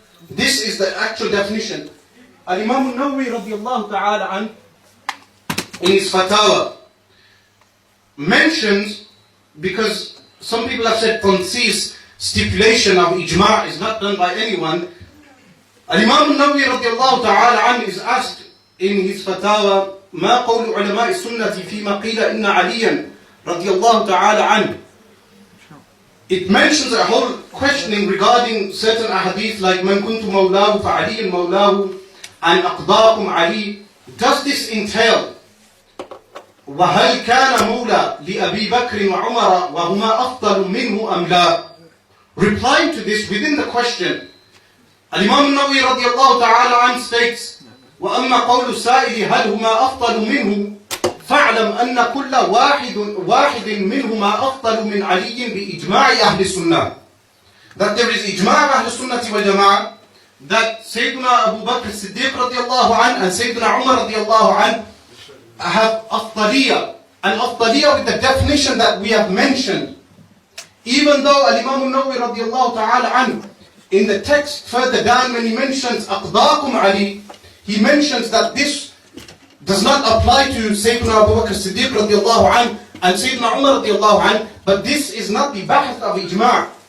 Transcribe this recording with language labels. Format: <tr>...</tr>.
<en>This is the actual definition. Al-Imam al-Nawawi radiallahu ta'ala an, in his fatawa, mentions, because some people have said tansis, stipulation of ijma' is not done by anyone. Al-Imam al-Nawawi radiallahu ta'ala an is asked in his fatawa,</en> <ar>ما قول علماء السنة فيما قيل إن عليا رضي الله تعالى عنه.</ar> <en>It mentions a whole questioning regarding certain ahadith like</en> <ar>من كنت مولاه فعلي مولاه</ar> <en>and</en> <ar>أقضاكم علي.</ar> <en>Does this entail</en> <ar>وهل كان مولى لأبي بكر وعمر وهما أفضل منه أم لا?</ar> <en>Replying to this within the question, Al-Imam al-Nawawi radiallahu ta'ala an states,</en> <ar>وأما قول السائل هل هما أفضل منه فاعلم أن كل واحد منهما أفضل من علي بإجماع أهل السنة.</ar> <en>That there is ijma' of Ahl Sunnati wal Jama'ah that Sayyiduna Abu Bakr Siddiq radiallahu anh and Sayyiduna Umar radiallahu anh have afdaliyah, and afdaliyah with the definition that we have mentioned. Even though Al-Imam al-Nawawi radiallahu ta'ala anh in the text further down when he mentions</en> <ar>أقضاكم علي,</ar> <en>he mentions that this does not apply to Sayyiduna Abu Bakr Siddiq radiallahu anh and Sayyiduna Umar radiallahu anh, but this is not the bahth of ijma'.</en>